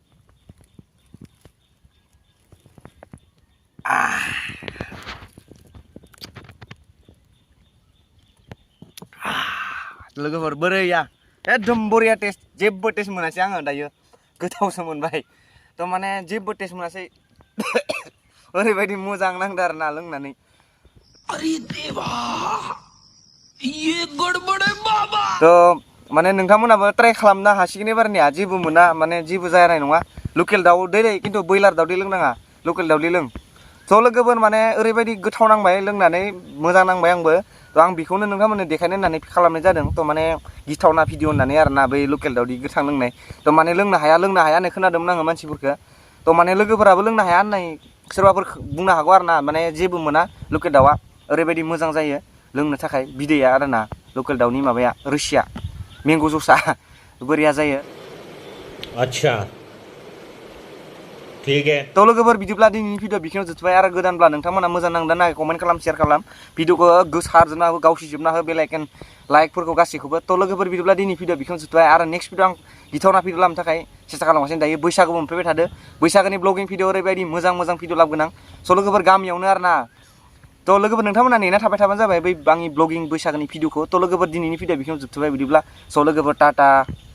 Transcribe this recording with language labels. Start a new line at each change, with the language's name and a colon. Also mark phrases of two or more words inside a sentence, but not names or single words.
Bodo: लोगोफोर बोरैया एकदम बरिया टेस्ट जेबो टेस्ट मोनासै आङो दायो गोथावसो मोनबाय थ' माने जेबो टेस्ट मोनासै ओरैबायदि मोजां नांदो आरोना लोंनानै
Hindi: अरे देवा ये गड़बड़ है बाबा
Bodo: थ' माने नोंथांमोनाबो ट्राइ खालामनो हासिगोन एबारनिया जेबो मोना माने जेबो जानाय नङा लकेल दाउदै खिन्थु ब्रयलार दाउदै लोंनाङा लकेल दाउदै लों थ' लोगोफोर माने ओरैबायदि गोथाव नांबाय लोंनानै मोजां नांबाय आंबो थ' आं बेखौनो नोंथांमोननो देखायनो होननानै खालामनाय जादों थ' माने गिथावना भिडिअ होननानै आरोना बै लकेल दाउदै गोथां लोंनाय थ' माने लोंनो हाया होननाय खोनादोंमोन आङो मानसिफोरखौ थ' माने लोगोफोराबो लोंनो हाया होननाय सोरबाफोर बुंनो हागौ आरोना माने जेबो मोना लकेल दाउआ ओरैबायदि मोजां जायो लोंनो थाखाय बिदैया आरोना लकेल दाउनि माबाया रोसिया मेंग' जुसा बोरैया जायो
Hindi: अच्छा ठीक है
Bodo: थ' लोगोफोर बिदिब्ला दिनैनि भिडिअ बेखिनियाव जोबबाय आरो गोदानब्ला नोंथांमोना मोजां नांदों ना कमेन्ट खालाम शेयार खालाम भिडिअखौ गोसारजोबना हो गावसिजोबना हो
English: bell icon
Bodo: लाइकफोरखौ गासैखौबो थ' लोगोफोर बिदिब्ला दिनै भिडिअ बेखिनियाव जोबबाय आरो
English: next video
Bodo: आं गिथावना भिडिअ लाबोनो थाखाय सेस्था खालामगासिनो दायो बैसागुबो मोनफैबाय थादो बैसागोनि
English: vlogging video
Bodo: ओरैबायदि मोजां भिडिअ लाबोगोन आं स' लोगोफोर गामियावनो आरोना थ' लोगोफोर नोंथांमोना नेना थाबाय थाबानो जाबाय बै आंनि ब्लगिं बैसागोनि भिडिअखौ थ' लोगोफोर दिनैनि भिडिअ बेखिनियाव जोबथबाय बिदिब्ला स' लोगोफोर टाटा